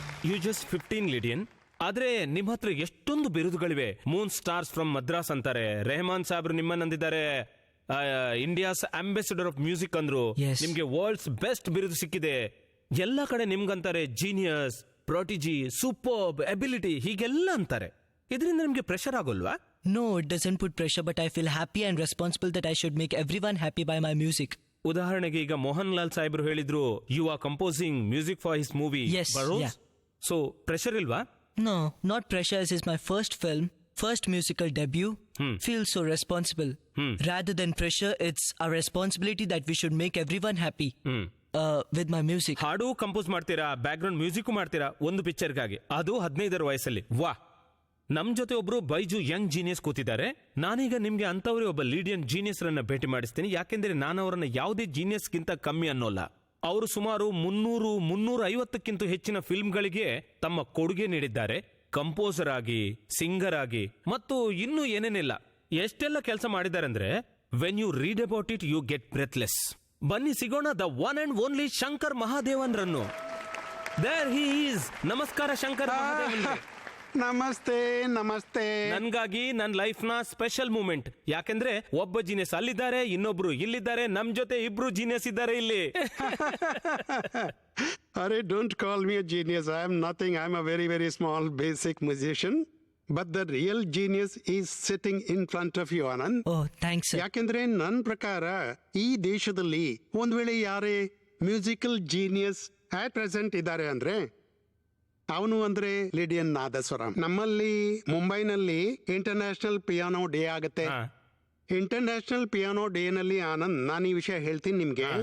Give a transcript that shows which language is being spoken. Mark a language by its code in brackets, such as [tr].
[en] you just 15 [kn] ಲಿಡಿಯನ್. ಆದ್ರೆ ನಿಮ್ಮ ಹತ್ರ ಎಷ್ಟೊಂದು ಬಿರುದುಗಳಿವೆ. ಮೂನ್ ಸ್ಟಾರ್ಸ್ ಫ್ರಮ್ ಮದ್ರಾಸ್ ಅಂತಾರೆ. Rahman ಸಾಬ್ರು ನಿಮ್ಮನ್ನಂದಿದ್ದಾರೆ [en] India's ambassador of music [kn] ಅಂದ್ರು. ನಿಮ್ಗೆ ವರ್ಲ್ಡ್ಸ್ ಬೆಸ್ಟ್ ಬಿರುದು ಸಿಕ್ಕಿದೆ. ಎಲ್ಲ ಕಡೆ ನಿಮ್ಗಂತಾರೆ ಜೀನಿಯಸ್, ಪ್ರೊಟಿಜಿ, ಸೂಪರ್ಬ್, ಎಬಿಲಿಟಿ ಹೀಗೆಲ್ಲ ಅಂತಾರೆ. ಇದರಿಂದ ನಿಮ್ಗೆ pressure ಆಗೋಲ್ವಾ? [en] No, it doesn't put pressure, but I feel happy and responsible that I should make everyone happy by my music. [kn] ಉದಾಹರಣೆಗೆ ಈಗ ಮೋಹನ್ ಲಾಲ್ ಸಾಹೇಬ್ರು ಹೇಳಿದ್ರು, [en] You are composing music for his movie. Yes, yeah. [kn] So pressure ಇಲ್ವಾ? [en] No, not pressure. This is my first film, first musical debut. Feel so responsible. Rather than pressure, it's a responsibility that we should make everyone happy with my music. [kn] ಹಾಡು compose ಮಾಡ್ತೀರಾ, back ground music ಮಾಡ್ತೀರಾ ಒಂದು ಪಿಕ್ಚರ್ಗಾಗಿ, ಅದು 15 ವಯಸ್ಸಲ್ಲಿ. ವಾ, ನಮ್ ಜೊತೆ ಒಬ್ರು ಬೈಜು ಯಂಗ್ ಜೀನಿಯಸ್ ಕೂತಿದ್ದಾರೆ. ನಾನೀಗ ನಿಮ್ಗೆ ಅಂತವ್ರೆ ಒಬ್ಬ ಲೀಡಿಯನ್ ಜೀನಿಯಸ್ ರನ್ನ ಭೇಟಿ ಮಾಡಿಸ್ತೀನಿ. ಯಾಕೆಂದ್ರೆ ನಾನು ಅವರನ್ನ ಯಾವುದೇ ಜೀನಿಯಸ್ಗಿಂತ ಕಮ್ಮಿ ಅನ್ನೋಲ್ಲ. ಅವರು ಸುಮಾರು 300-350ಕ್ಕಿಂತ ಹೆಚ್ಚಿನ ಫಿಲ್ಮ್ಗಳಿಗೆ ತಮ್ಮ ಕೊಡುಗೆ ನೀಡಿದ್ದಾರೆ. ಕಂಪೋಸರ್ ಆಗಿ, ಸಿಂಗರ್ ಆಗಿ, ಮತ್ತು ಇನ್ನೂ ಏನೇನಿಲ್ಲ ಎಷ್ಟೆಲ್ಲ ಕೆಲಸ ಮಾಡಿದ್ದಾರೆ ಅಂದ್ರೆ [en] When you read about it you get breathless. [kn] ಬನ್ನಿ ಸಿಗೋಣ [en] the one and only [kn] Shankar Mahadevan run. [en] There he is. [kn] ನಮಸ್ಕಾರ ಶಂಕರ್ ಮಹಾದೇವನ್. ನಮಸ್ತೆ. ನಮಸ್ತೆ. ನನ್ಗಾಗಿ ನನ್ನ ಲೈಫ್ ನ ಸ್ಪೆಷಲ್ ಮೂಮೆಂಟ್. ಯಾಕೆಂದ್ರೆ ಒಬ್ಬ ಜೀನಿಯಸ್ ಅಲ್ಲಿದ್ದಾರೆ, ಇನ್ನೊಬ್ರು ಇಲ್ಲಿದ್ದಾರೆ, ನಮ್ ಜೊತೆ ಇಬ್ರು ಜೀನಿಯಸ್ ಇದ್ದಾರೆ ಇಲ್ಲಿ. [en] Arey, don't call me a genius. I am nothing. I am a very, very small, basic musician. But the real genius is sitting in front of you, Anand. Oh, thanks, sir. [kn] ಯಾಕೆಂದ್ರೆ ನನ್ನ ಪ್ರಕಾರ ಈ ದೇಶದಲ್ಲಿ ಒಂದ್ ವೇಳೆ ಯಾರೇ musical genius ಆಟ್ present ಇದ್ದಾರೆ ಅಂದ್ರೆ ಅವನು ಅಂದ್ರೆ ಲಿಡಿಯನ್ ನಾದಸ್ವರಂ. ನಮ್ಮಲ್ಲಿ ಮುಂಬೈನಲ್ಲಿ ಇಂಟರ್ನ್ಯಾಷನಲ್ ಪಿಯಾನೋ ಡೇ ಆಗುತ್ತೆ. ಇಂಟರ್ನ್ಯಾಷನಲ್ ಪಿಯಾನೋ ಡೇ ನಲ್ಲಿ ಆನಂದ್, ನಾನು ಈ ವಿಷಯ ಹೇಳ್ತೀನಿ ನಿಮ್ಗೆ.